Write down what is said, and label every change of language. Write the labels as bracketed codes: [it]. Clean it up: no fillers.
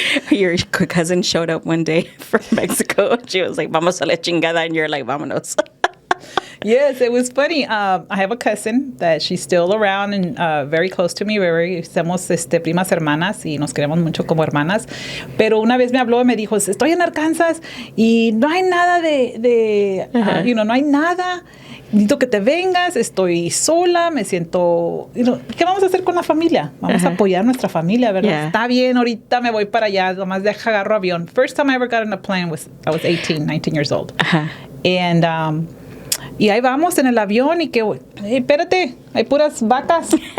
[en] Your cousin showed up one day from Mexico. She was like, [es] vamos a la chingada. [en] And you're like, [es] vámonos. [en] Yes, it was funny. I have a cousin that she's still around and very close to me. [es] Somos primas hermanas y nos queremos mucho como hermanas. Pero una vez me habló y me dijo, estoy en Arkansas y no hay nada no hay nada. Necesito que te vengas, estoy sola, me siento... ¿Qué vamos a hacer con la familia? Vamos a apoyar a nuestra familia, ¿verdad? [en] Yeah. [es] Está bien, ahorita me voy para allá, nomás agarro avión. [en] First time I ever got on a plane I was 18, 19 years old. And... [es] y ahí vamos en el avión y que, hey, espérate, hay puras vacas.